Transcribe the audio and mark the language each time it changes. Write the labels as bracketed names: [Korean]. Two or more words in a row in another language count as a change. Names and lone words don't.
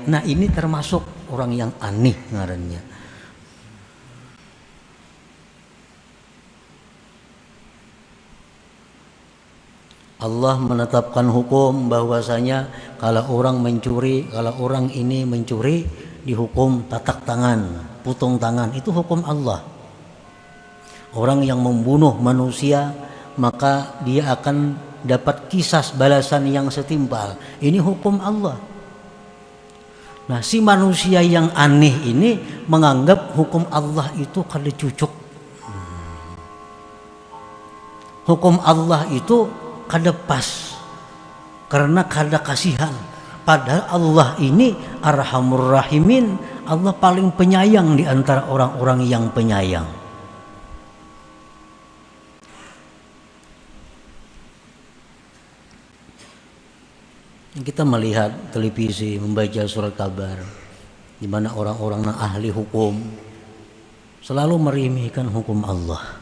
[Indonesian] Nah, ini termasuk orang yang aneh ngarannya. Allah menetapkan hukum bahwasanya kalau orang mencuri, kalau orang ini mencuri dihukum tatak tangan, putung tangan, itu hukum Allah. Orang yang membunuh manusia maka dia akan dapat kisas balasan yang setimpal. Ini hukum Allah. Nah, si manusia yang aneh ini menganggap hukum Allah itu [Banjar] kada cucuk. Hukum Allah itu kada pas karena kada kasihan. [Indonesian] Padahal Allah ini [Arabic] أرحم الراحمين, [Indonesian] Allah paling penyayang di antara orang-orang yang penyayang. Kita melihat televisi, membaca surat kabar, di mana orang-orang yang ahli hukum selalu meremehkan hukum Allah.